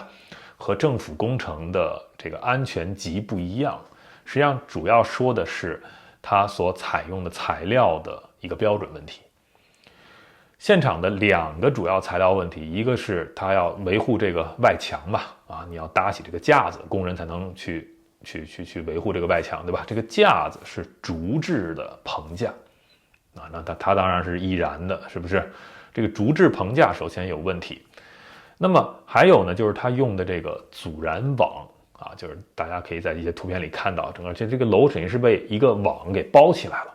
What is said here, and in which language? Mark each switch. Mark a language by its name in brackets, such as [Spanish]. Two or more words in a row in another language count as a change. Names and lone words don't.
[Chinese] 和政府工程的這個安全級不一樣，實際上主要說的是它所採用的材料的一個標準問題。現場的2個主要材料問題，一個是它要維護這個外牆嘛，啊，你要搭起這個架子，工人才能去維護這個外牆，對吧？這個架子是竹制的棚架，啊，那它當然是易燃的，是不是？這個竹制棚架首先有問題。那麼還有呢，就是它用的這個阻燃網啊，就是大家可以在一些圖片裡看到，整個这個樓等於是被一個網給包起來了。